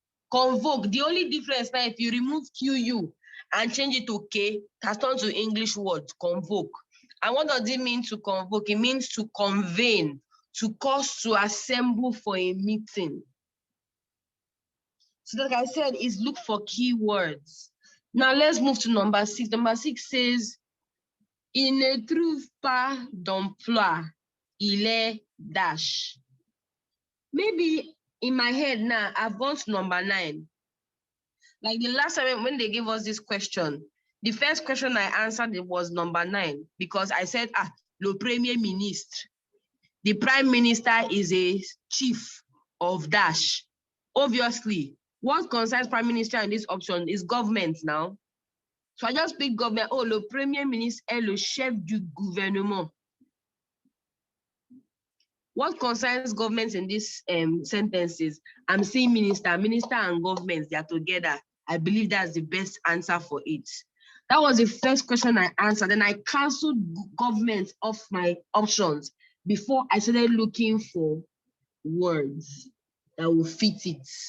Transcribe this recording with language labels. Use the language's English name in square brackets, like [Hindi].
[English] Convoke, the only difference now, if you remove QU and change it to K, it has turned to English word, convoke. And what does it mean to convoke? It means to convene, to cause to assemble for a meeting. So like I said, is look for keywords. Now let's move to number 6. Number 6 says, [French] il ne trouve pas d'emploi, il est dash. [English] Maybe in my head now, I've gone to number 9. Like the last time when they gave us this question, the first question I answered it was number 9 because I said, [French] le premier ministre. [English] The prime minister is a chief of dash. Obviously, what concerns prime minister in this option is government now. So I just picked government. [French] Oh, le premier ministre est le chef du gouvernement. [English] What concerns government in these sentences? I'm saying minister and government, they are together. I believe that's the best answer for it. That was the first question I answered. Then I canceled government off my options before I started looking for words that will fit it.